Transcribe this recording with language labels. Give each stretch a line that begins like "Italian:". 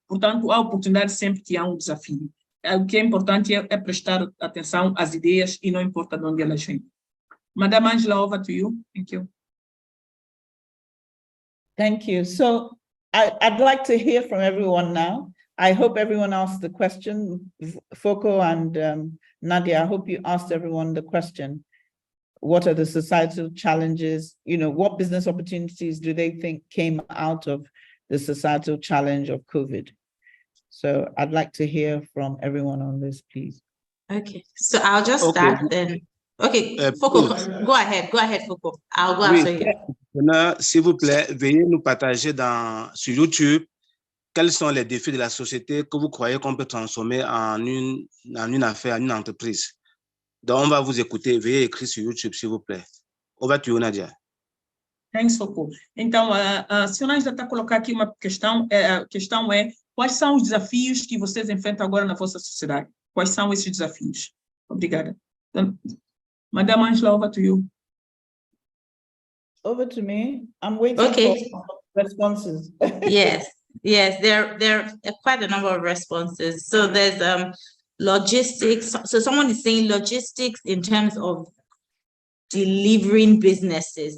Portuguese: Portanto, há oportunidade sempre que há um desafio. O que é importante é prestar atenção às ideias e não importa de onde elas vêm.
English: Madame Angela, over to you. Thank you. Thank you. So I'd like to hear from everyone now. I hope everyone asked the question. Foucault and Nadia, I hope you asked everyone the question. What are the societal challenges? You know, what business opportunities do they think came out of the societal challenge of COVID? So I'd like to hear from everyone on this, please. Okay, so I'll just start then. Okay, Foucault, go ahead, Foucault. I'll go after you.
French: S'il vous plaît, veuillez nous partager sur YouTube quels sont les défis de la société que vous croyez qu'on peut transformer en une affaire, en une entreprise. Donc, on va vous écouter. Veuillez écrire sur YouTube, s'il vous plaît.
English: Over to you, Nadia. Thanks, Foucault.
Portuguese: Então, a senhora já está a colocar aqui uma questão. A questão é, quais são os desafios que vocês enfrentam agora na vossa sociedade? Quais são esses desafios? Obrigada. Então,
English: Madame Angela, over to you. Over to me. I'm waiting for responses. Yes, there are quite a number of responses. So there's logistics. So someone is saying logistics in terms of delivering businesses.